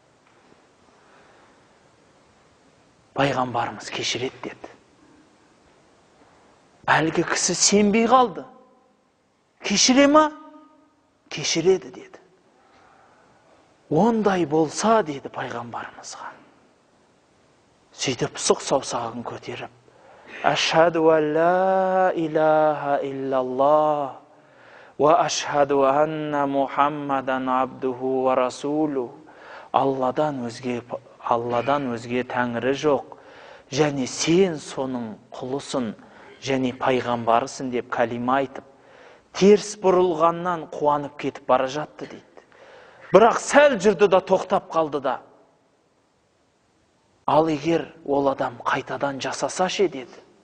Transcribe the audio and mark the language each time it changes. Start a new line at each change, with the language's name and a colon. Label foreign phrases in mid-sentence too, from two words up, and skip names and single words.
Kazakh: Пайғамбарымыз кешіреді деді. Әлгі кісі сенбей қалды. Кешіре ма? Кешіреді деді. Ондай болса деді пайғамбарымызға. Сөйтіп сұқ саусағын көтеріп,
Arabic: أشهد أن لا إله إلا الله وأشهد أن محمدا عبده ورسوله.
Kazakh: Алладан өзге тәңірі жоқ, және сен соның құлысың, және пайғамбарысың деп кәлима айтып, теріс бұрылғаннан қуанып кетіп бара жатты дейді. Бірақ сәл жүрді да тоқтап қалды да. Ал егер ол адам қайтадан жасаса ше деді.